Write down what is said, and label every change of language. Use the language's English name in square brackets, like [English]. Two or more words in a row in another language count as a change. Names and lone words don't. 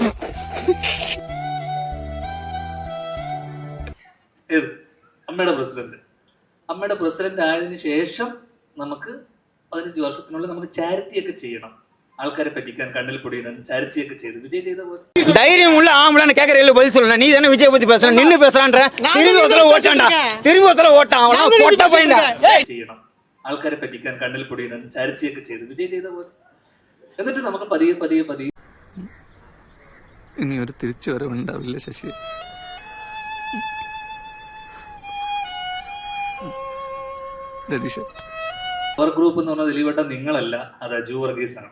[Malayalam] ഏത് അമ്മയുടെ പ്രസിഡന്റ് ആയതിനു ശേഷം നമുക്ക് 15 വർഷത്തിനുള്ളിൽ നമുക്ക് ചാരിറ്റി ഒക്കെ ചെയ്യണം. ആൾക്കാരെ പറ്റിക്കാൻ കണ്ണിൽ പൊടിയുന്ന ചാരിറ്റി ഒക്കെ ചെയ്ത് വിജയ് ചെയ്ത പോലെ. [Tamil] தைரியம் உள்ள ஆம்பளை கேட்கறதுல பதில் சொல்லணும். நீ தானே விஜய் பத்தி பேசுற, நின்னு பேசுறான்ற. திரும்பி ஓட்டான் அவனா பொட்ட பையன்டா. [Malayalam] ചെയ്യണം. ആൾക്കാരെ പറ്റിക്കാൻ കണ്ണിൽ പൊടിയുന്ന ചാരിറ്റി ഒക്കെ ചെയ്ത് വിജയ് ചെയ്ത പോലെ. എന്നിട്ട് നമുക്ക് പതിയെ ഇനി ഒരു തിരിച്ചു വരവുണ്ടാവില്ല ശശി. [English] power group [Malayalam] എന്ന് പറഞ്ഞാൽ ദിലീപേട്ട നിങ്ങളല്ല, അത് അജു വർഗീസ് ആണ്.